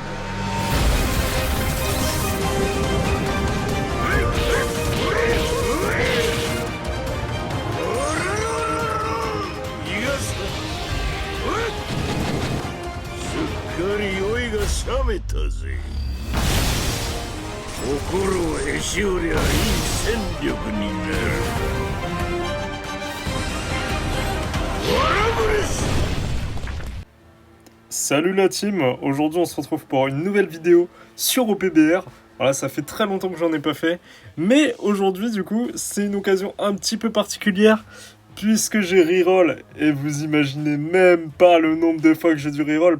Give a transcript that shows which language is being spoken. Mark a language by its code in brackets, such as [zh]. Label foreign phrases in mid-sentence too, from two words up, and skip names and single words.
[ja] すっかり酔いが冷めたぜ。心をへし折りゃいい戦力になる。ワラブレス。 [fr] Salut la team, aujourd'hui on se retrouve pour une nouvelle vidéo sur OPBR. Voilà, ça fait très longtemps que j'en ai pas fait, mais aujourd'hui du coup c'est une occasion un petit peu particulière puisque j'ai reroll et vous imaginez même pas le nombre de fois que j'ai dû reroll.